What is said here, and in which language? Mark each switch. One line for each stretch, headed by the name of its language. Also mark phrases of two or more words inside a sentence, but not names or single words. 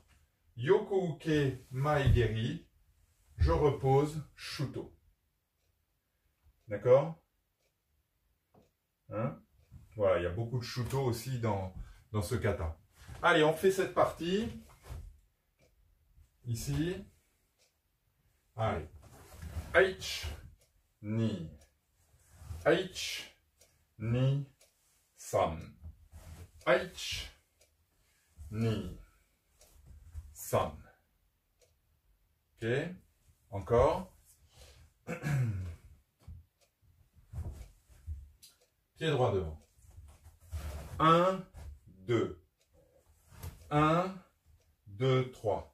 Japanese: 横受け 前蹴り.
French: Je repose,
Japanese: shuto.
French: D'accord? Hein? Voilà, il y a beaucoup de shuto aussi dans ce kata. Allez, on fait cette partie. Ici. Allez.
Japanese: 一、二。一、二、三. 一、二, san.
French: Ok? Encore. Pied droit devant. 1, 2. 1, 2, 3.